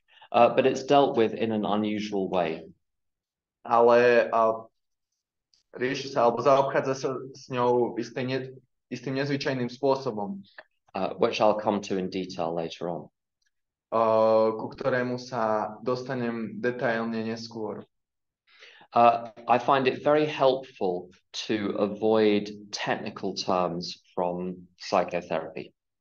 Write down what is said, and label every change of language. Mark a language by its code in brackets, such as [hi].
[en] But it's dealt with in an unusual way. [sk] Ale rieši sa, alebo zaobchádza sa s ňou istým nezvyčajným spôsobom. [en] Which I'll come to in detail later on. [sk] Ku ktorému sa dostanem detailne neskôr. [en] I find it very helpful to avoid technical terms from psychotherapy.